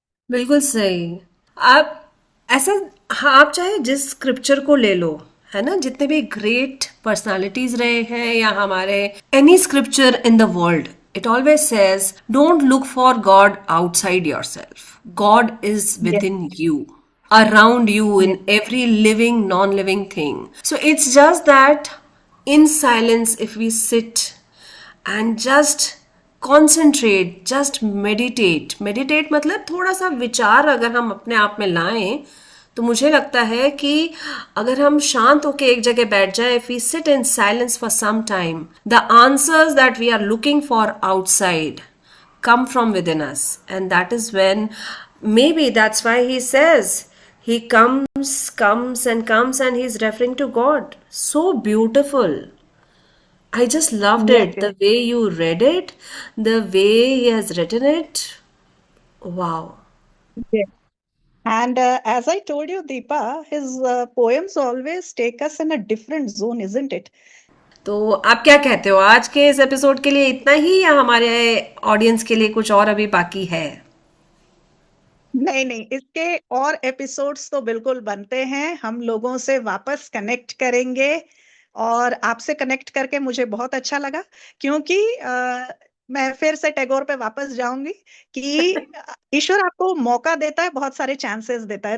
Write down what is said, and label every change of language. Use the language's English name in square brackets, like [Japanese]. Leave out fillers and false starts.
[Hindi] बिल्कुल सही। आप ऐसा, हाँ, आप चाहे जिस स्क्रिप्चर को ले लो, है ना, जितने भी ग्रेट पर्सनालिटीज रहे हैं या हमारे, [English] Any scripture in the world, it always says don't look for God outside yourself, God is with yes, in you, around you in yes, every living non-living thing. So it's just that in silence, if we sit and just concentrate, just meditate [Hindi] मतलब थोड़ा सा विचार अगर हम अपने आप में लाएं, तो मुझे लगता है कि अगर हम शांत होकर एक जगह बैठ जाएं, [English] if we sit in silence for some time, the answers that we are looking for outside come from within us, and that is when, maybe that's why he says he comes and comes, and he's referring to God. So beautiful. I just loved yes, it. The way you read it, the way he has written it. Wow. Yes. And as I told you, Deepa, his poems always take us in a different zone, isn't it? [Hindi] तो आप क्या कहते हो, आज के इस episode के लिए इतना ही, या हमारे ऑडियंस के लिए कुछ और अभी बाकी है? नहीं नहीं, इसके और एपिसोड्स तो बिल्कुल बनते हैं। हम लोगों से वापस कनेक्ट करेंगे, और आपसे कनेक्ट करके मुझे बहुत अच्छा लगा, क्योंकि मैं फिर से टैगोर पे वापस जाऊंगी कि ईश्वर आपको मौका देता है, बहुत सारे चांसेस देता है।